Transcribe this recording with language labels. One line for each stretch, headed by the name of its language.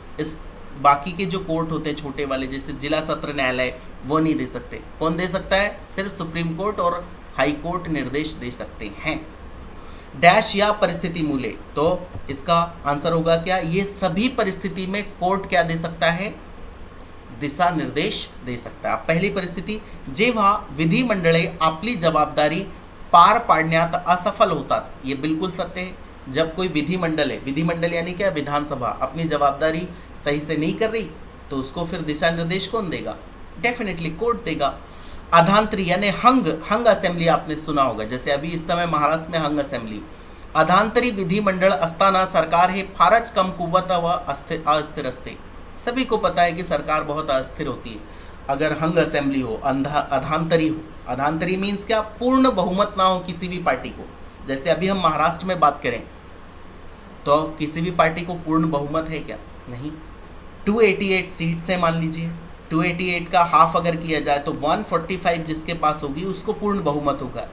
Hindi: इस बाकी के जो कोर्ट होते हैं छोटे वाले, जैसे जिला सत्र न्यायालय, वो नहीं दे सकते। कौन दे सकता है, सिर्फ सुप्रीम कोर्ट और हाई कोर्ट निर्देश दे सकते हैं। डैश या परिस्थिति मूल्य, तो इसका आंसर होगा क्या, ये सभी परिस्थिति में कोर्ट क्या दे सकता है, दिशा निर्देश दे सकता
Marathi: आहे. पहिली परिस्थिती, जेव्हा विधिमंडळे आपली जबाबदारी पार पाडण्यात असफल होतात.
Hindi: ये बिल्कुल सत्य है. जब कोई विधिमंडल है, विधिमंडल यानी क्या, विधानसभा अपनी जवाबदारी सही से नहीं कर रही तो उसको फिर दिशा निर्देश कौन देगा? डेफिनेटली कोर्ट देगा. अधांतरी यानी हंग असेंबली आपने सुना होगा, जैसे अभी इस समय महाराष्ट्र में हंग असेंबली.
Marathi: अधांतरी विधिमंडळ असताना सरकार हे फारच कमकुवत व अस्थिर असते.
Hindi: सभी को पता है कि सरकार बहुत अस्थिर होती है अगर हंग असेंबली हो, अधांतरी हो. अधांतरी मीन्स क्या? पूर्ण बहुमत ना हो किसी भी पार्टी को. जैसे अभी हम महाराष्ट्र में बात करें तो किसी भी पार्टी को पूर्ण बहुमत है क्या? नहीं. 288 सीट्स है मान लीजिए, 288 का हाफ अगर किया जाए तो 145 जिसके पास होगी उसको पूर्ण बहुमत होगा.